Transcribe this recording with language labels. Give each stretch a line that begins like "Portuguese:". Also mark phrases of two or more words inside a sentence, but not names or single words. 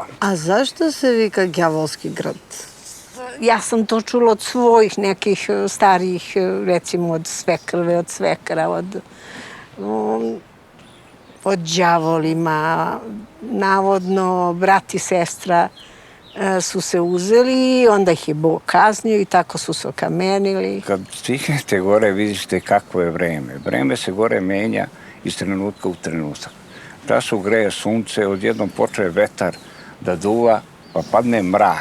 Serbian: А зашто се вика Ѓаволски град? Јас сам то чула од својих неких старих, рецимо од свекрве, од свекра, од ѓаволима. Наводно, брат и сестра su se uzeli, onda ih je Bog kaznio i tako su se okamenili. Kad stignete gore vidite kakvo je vreme. Vreme se gore menja iz trenutka u trenutak. Času greje sunce, odjednom počne vetar da duva, pa padne mrak.